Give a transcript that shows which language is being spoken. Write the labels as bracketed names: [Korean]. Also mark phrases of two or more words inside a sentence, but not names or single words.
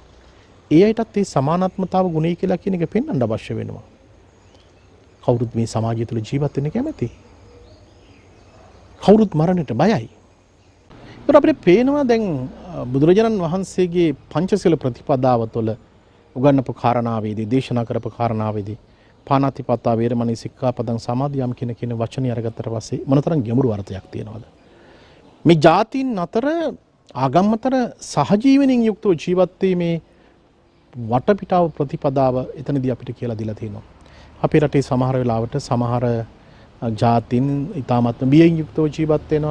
[Sinhala] ඒ අයටත් මේ සමානාත්මතාව ගුණය කියලා කියන එක පෙන්වන්න අවශ්‍ය වෙනවා. කවුරුත් මේ සමාජය තුල ජීවත් වෙන්න කැමති. කවුරුත් මරණයට බයයි. ඒත් අපිට පේනවා දැන් බුදුරජාණන් වහන්සේගේ පංචශීල ප්‍රතිපදාව තුළ උගන්වපු කාරණාවේදී දේශනා කරපු කාරණාවේදී [Pali] පාණාතිපාතා වේරමණී සික්ඛාපදං සමාදියාමි [Sinhala] කියන වචනේ අරගත්තට පස්සේ මොනතරම් ගැඹුරු අර්ථයක් තියෙනවද? මේ ජාතීන් අතර ආගම් අතර සහජීවණින් යුක්තව ජීවත් වීමේ වටපිටාව ප්‍රතිපදාව එතනදී අපිට කියලා දීලා තියෙනවා. අපේ රටේ සමහර වෙලාවට සමහර ජාතීන් ඊටාත්ම බියෙන් යුක්තව ජීවත් වෙනවා.